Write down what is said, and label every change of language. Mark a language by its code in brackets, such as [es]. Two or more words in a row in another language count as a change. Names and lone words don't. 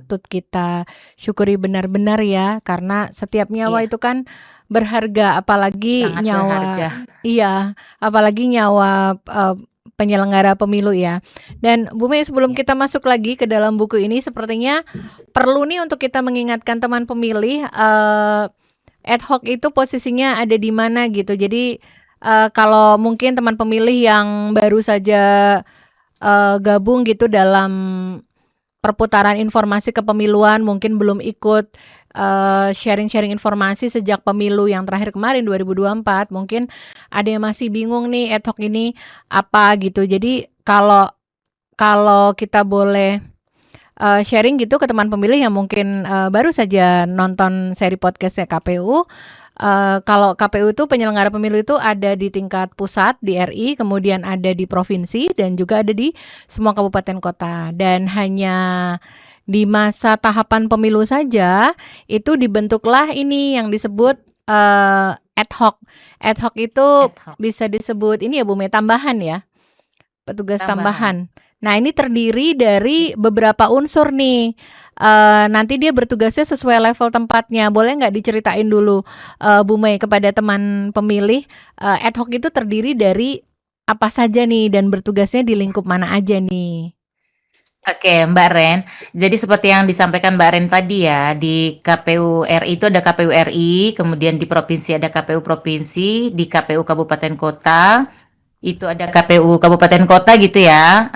[id] patut kita syukuri benar-benar ya, karena setiap nyawa Iya, itu kan berharga, apalagi sangat berharga. nyawa, iya, apalagi nyawa penyelenggara pemilu ya. Dan Bu Mei, sebelum Ya. kita masuk lagi ke dalam buku ini, sepertinya perlu nih untuk kita mengingatkan teman pemilih, [la] ad hoc [id] itu posisinya ada di mana gitu. Jadi kalau mungkin teman pemilih yang baru saja gabung gitu dalam perputaran informasi kepemiluan, mungkin belum ikut sharing-sharing informasi sejak pemilu yang terakhir kemarin 2024, mungkin ada yang masih bingung nih [la] ad hoc [id] ini apa gitu. Jadi kalau kalau kita boleh sharing gitu ke teman pemilih yang mungkin baru saja nonton seri podcastnya KPU, Kalau KPU itu penyelenggara pemilu itu ada di tingkat pusat di RI, kemudian ada di provinsi dan juga ada di semua kabupaten kota. Dan hanya di masa tahapan pemilu saja itu dibentuklah ini yang disebut [la] ad hoc. Ad hoc itu Ad hoc, [id] bisa disebut ini ya Bu Mei, tambahan ya, petugas tambahan. tambahan. Nah, ini terdiri dari beberapa unsur nih. Nanti dia bertugasnya sesuai level tempatnya. Boleh nggak diceritain dulu, Bu Mei, kepada teman pemilih, [la] ad hoc [id] itu terdiri dari apa saja nih dan bertugasnya di lingkup mana aja nih? Oke, Mbak Ren. Jadi seperti yang disampaikan Mbak Ren tadi ya, di KPU RI itu ada KPU RI, kemudian di provinsi ada KPU provinsi, di KPU kabupaten kota itu ada KPU kabupaten kota gitu ya.